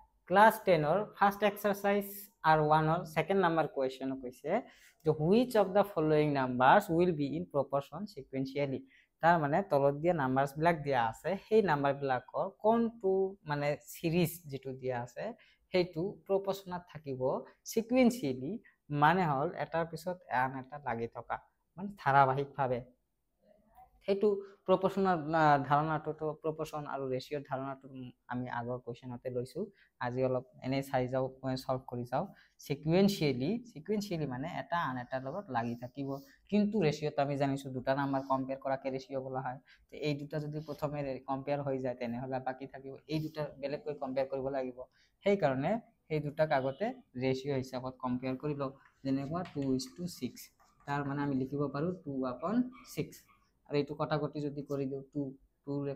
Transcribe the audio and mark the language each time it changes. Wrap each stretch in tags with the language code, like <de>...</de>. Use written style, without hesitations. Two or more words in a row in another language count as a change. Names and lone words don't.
<en>class 10 or first exercise R1 or second number question</en> <as>কইছে যে</as> <en>which of the following numbers will be in proportion sequentially</en> <as>তার মানে তলত দিয়া নাম্বারস বিলাক দিয়া আছে সেই নাম্বার বিলাকৰ কোনটো মানে সিরিজ যেটো দিয়া আছে হেতু প্রপোর্শনাল থাকিব সিকুয়েন্সিয়ালি মানে হল এটাৰ পিছত আন এটা লাগি থকা মানে ধাৰাবাহিকভাৱে হেতু প্রপোর্শনাল ধাৰণাটো তো প্রপোর্শন আৰু ৰেশিওৰ ধাৰণাটো আমি আগৰ কোৱেশ্চনতে লৈছো আজি অলপ এনে চাই যাও সলভ কৰি যাও সিকুয়েন্সিয়ালি মানে এটা আন এটাৰ লগত লাগি থাকিব কিন্তু ৰেশিওত আমি জানিছো দুটা নাম্বার কম্পেয়ার কৰাকে ৰেশিও বলা হয় তো এই দুটা যদি প্ৰথমে কম্পেয়ার হৈ যায় তেনে হলে বাকি থাকিব এই দুটা বেলেগকৈ কম্পেয়ার কৰিব লাগিব সেই কাৰণে এই দুটাক আগতে ৰেশিও হিচাপত কম্পেয়ার কৰি লও যেনেকুৱা 2:6 তাৰ মানে আমি লিখিব পাৰো 2/6 আর এইটো কটাকটি যদি কৰি দিও 2 ৰে</as>